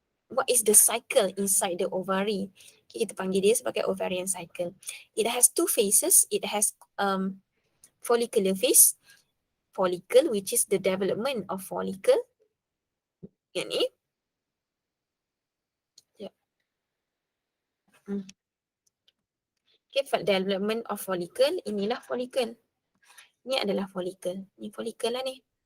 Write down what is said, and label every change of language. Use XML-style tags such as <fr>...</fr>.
<en>What is the cycle inside the ovary?</en> <ms>Okay, kita panggil dia sebagai ovarian cycle.</ms> <en>It has two phases. It has follicular phase. Follicle, which is the development of follicle.</en> <ms>Yang ni. Okay,</ms> <en>development of follicle.</en> <ms>Inilah follicle. Ni adalah follicle. Ni follicle lah ni.</ms>